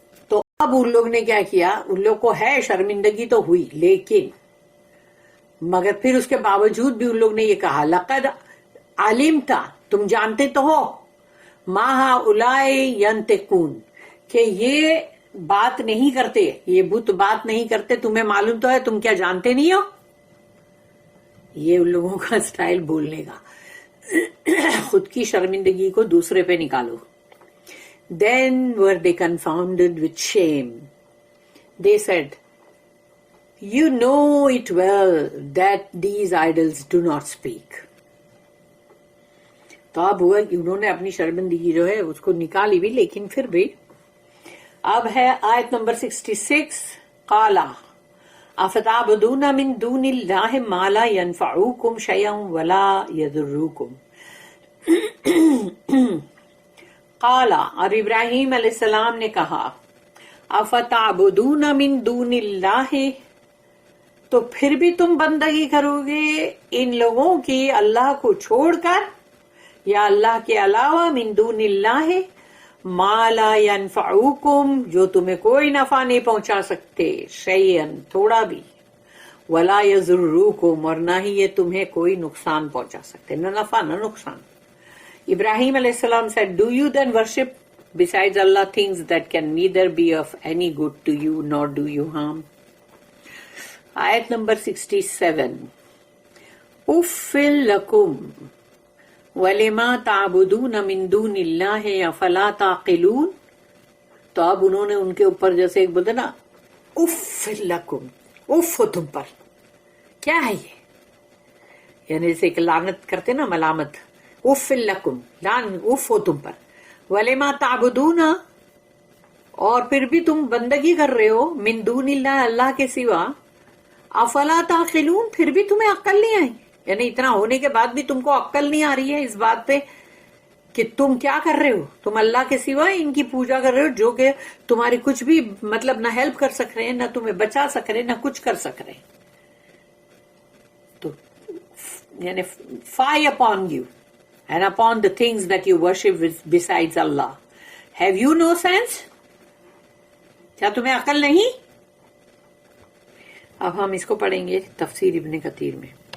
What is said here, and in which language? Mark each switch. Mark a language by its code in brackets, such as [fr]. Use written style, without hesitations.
[ur] تو اب ان لوگ نے کیا کیا, ان لوگ کو ہے شرمندگی تو ہوئی, لیکن مگر پھر اس کے باوجود بھی ان لوگ نے یہ کہا [ar] لقد علمت, [ur] تم جانتے تو ہو, [ar] ما ہؤلاء ینطقون, [ur] کہ یہ بات نہیں کرتے, یہ بت بات نہیں کرتے, تمہیں معلوم تو ہے, تم کیا جانتے نہیں ہو. یہ ان لوگوں کا سٹائل بولنے کا, خود کی شرمندگی کو دوسرے پہ نکالو. [en] Then were they confounded with shame. They said, you know it well that these idols do not speak. [ur] تو اب ہوا کہ انہوں نے اپنی شرمندگی جو ہے اس کو نکالی بھی, لیکن پھر بھی. اب ہے آیت نمبر 66, [ar] قالا افتعبدون من دون اللہ ما لا ينفعوکم شیئا ولا یضروکم. [ur] قالا, اور ابراہیم علیہ السلام نے کہا, [ar] افتعبدون من دون اللہ, [ur] تو پھر بھی تم بندگی کرو گے ان لوگوں کی اللہ کو چھوڑ کر, یا اللہ کے علاوہ, من دون اللہ, [ar] ما لا ینفعوکم, [ur] جو تمہیں کوئی نفع نہیں پہنچا سکتے, شیئن, تھوڑا بھی, [ar] ولا یضروکم, [ur] اور نہ ہی یہ تمہیں کوئی نقصان پہنچا سکتے, نہ نفع نہ نقصان. [en] Ibrahim alayhi salam said, do you then worship besides Allah things that can neither be of any good to you nor do you harm? Ayat number 67. [ar] Uffil lakum walima ta'buduna min dunillahi afala taqilun. [ur] تو اب انہوں نے ان کے اوپر جیسے ایک بولتے نا, [ar] اف لکم, [ur] اف ہو تم پر, کیا ہے یہ, یعنی جیسے ایک لعنت کرتے نا, ملامت, اف لکم, لان اف ہو تم پر, [ar] ولیما تعبدون, [ur] اور پھر بھی تم بندگی کر رہے ہو, من دون اللہ, اللہ کے سوا, [ar] افلا تعقلون, [ur] پھر بھی تمہیں عقل نہیں آئی, یعنی اتنا ہونے کے بعد بھی تم کو عقل نہیں آ رہی ہے اس بات پہ کہ تم کیا کر رہے ہو, تم اللہ کے سوا ان کی پوجا کر رہے ہو جو کہ تمہاری کچھ بھی مطلب نہ ہیلپ کر سک رہے ہیں, نہ تمہیں بچا سک رہے ہیں, نہ کچھ کر سک رہے ہیں. تو یعنی [en] Fie upon you and upon the things that you worship besides Allah. Have you no sense? [ur] کیا تمہیں عقل نہیں؟ اب ہم اس کو پڑھیں گے تفسیر ابن کثیر میں.